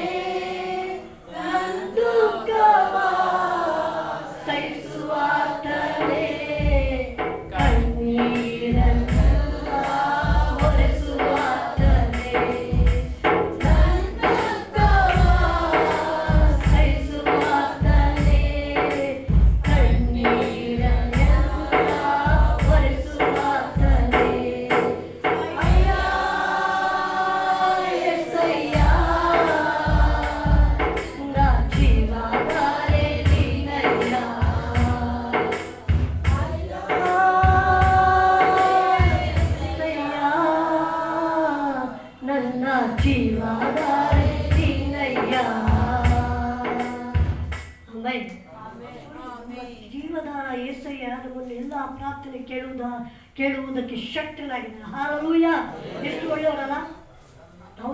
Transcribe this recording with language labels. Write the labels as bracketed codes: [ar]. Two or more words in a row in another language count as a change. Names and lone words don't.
[kn] ನನ್ನ ದುಃಖವ ಸಹಿಸುವಾತನೇ, ಕಣ್ಣೀರನ್ನೆಲ್ಲ ಒರೆಸುವಾತನೇ. ನನ್ನ ದುಃಖವ ಸಹಿಸುವಾತನೇ, ಕಣ್ಣೀರನ್ನೆಲ್ಲ ಒರೆಸುವಾತನೇ. ಅಯ್ಯ [te] యేసయ్య, నా జీవదారే నీనయ్యా. అయ్య యేసయ్య, [kn] ನನ್ನ ಜೀವದಾರೆ ನೀನಯ್ಯ. ಆಮೆನ್. ಜೀವದಾರ యేಸಯ್ಯ ನಮ್ಮನ್ನು ಎಲ್ಲ ಪ್ರಾರ್ಥನೆ ಕೇಳುವುದಕ್ಕೆ ಶಕ್ತನಾಗಿದ್ದಾನೆ. ಹಲ್ಲೆಲೂಯ. ಎಷ್ಟು ಒಳ್ಳೆಯವರಲ್ಲ ನಾವು.